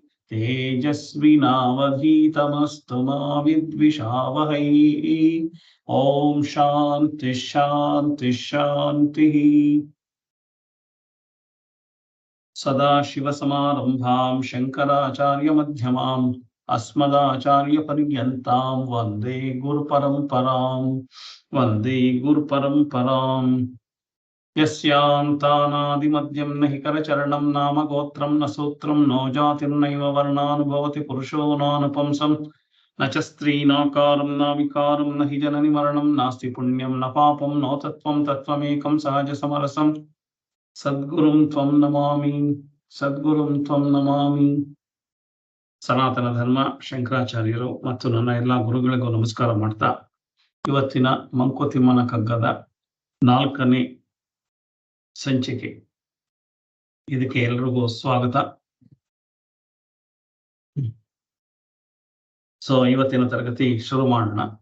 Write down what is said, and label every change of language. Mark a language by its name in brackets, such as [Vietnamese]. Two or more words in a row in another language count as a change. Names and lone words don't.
[Sanskrit] ತೇಜಸ್ವಿನಾವಧೀತಮಸ್ತು ಮಾ ವಿದ್ವಿಷಾವಹೈ. ಓಂ ಶಾಂತಿ ಶಾಂತಿ ಶಾಂತಿ. ಸದಾಶಿವಸಮಾರಂಭಾಂ ಶಂಕರಾಚಾರ್ಯಮಧ್ಯಮಾಂ ಅಸ್ಮದಾಚಾರ್ಯಪರ್ಯಂತಾಂ ವಂದೇ ಗುರುಪರಂಪರಾಂ ವಂದೇ ಗುರುಪರಂಪರಾಂ. ಯಸ್ಯಾಂತಾನಾದಿಮದ್ಯಂ ನ ಹಿ ಕರಚರಣಂ ನಾಮ ಗೋತ್ರಂ ನ ಸೂತ್ರಂ ನೋ ಜಾತಿರ್ನೈವ ವರ್ಣಾನುಭವತಿ ಪುರುಷೋ ನಾನುಪಂಸಂ ನ ಚ ಸ್ತ್ರೀನಾಕಾರಂ ನ ವಿಕಾರಂ ನ ಹಿ ಜನನಿ ಮರಣಂ ನಾಸ್ತಿ ಪುಣ್ಯಂ ನ ಪಾಪಂ ನೋ ತತ್ವಂ ತತ್ವಮೇಕಂ ಸಹಜ ಸಮರಸಂ ಸದ್ಗುರುಂ ತ್ವಂ ನಮಾಮಿ ಸದ್ಗುರುಂ ತ್ವಂ ನಮಾಮಿ. [Kannada] ಸನಾತನ ಧರ್ಮ ಶಂಕರಾಚಾರ್ಯರು ಮತ್ತು ನನ್ನ ಎಲ್ಲ ಗುರುಗಳಿಗೂ ನಮಸ್ಕಾರ ಮಾಡ್ತಾ ಇವತ್ತಿನ ಮಂಕುತಿಮ್ಮನ ಕಗ್ಗದ 4ನೇ ಸಂಚಿಕೆ ಇದಕ್ಕೆ ಎಲ್ರಿಗೂ ಸ್ವಾಗತ. ಸೊ ಇವತ್ತಿನ ತರಗತಿ ಶುರು ಮಾಡೋಣ.